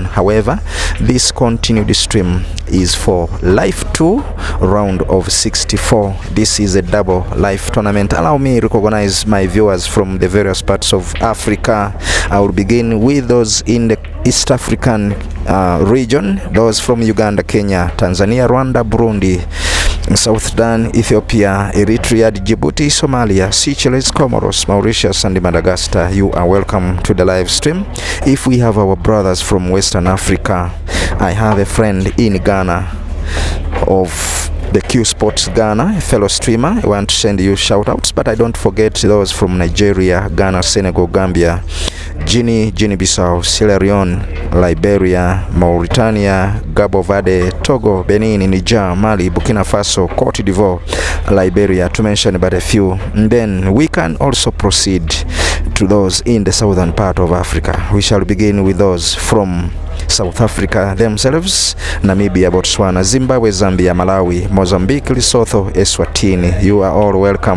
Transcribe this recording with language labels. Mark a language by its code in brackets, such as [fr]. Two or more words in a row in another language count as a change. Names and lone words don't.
[en] However, this continued stream is for life 2, round of 64. This is a double life tournament. Allow me to recognize my viewers from the various parts of Africa. I will begin with those in the East African region, those from Uganda, Kenya, Tanzania, Rwanda, Burundi, South Sudan, Ethiopia, Eritrea, Djibouti, Somalia, Seychelles, Comoros, Mauritius, and Madagascar. You are welcome to the live stream. If we have our brothers from Western Africa, I have a friend in Ghana of the Q Sports Ghana, a fellow streamer. I want to send you shout outs, but I don't forget those from Nigeria, Ghana, Senegal, Gambia, Guinea-Bissau, Sierra Leone, Liberia, Mauritania, Cabo Verde, Togo, Benin, Niger, Mali, Burkina Faso, Cote d'Ivoire, Liberia, to mention but a few. And then we can also proceed to those in the southern part of Africa. We shall begin with those from South Africa themselves, Namibia, Botswana, Zimbabwe, Zambia, Malawi, Mozambique, Lesotho, Eswatini. You are all welcome.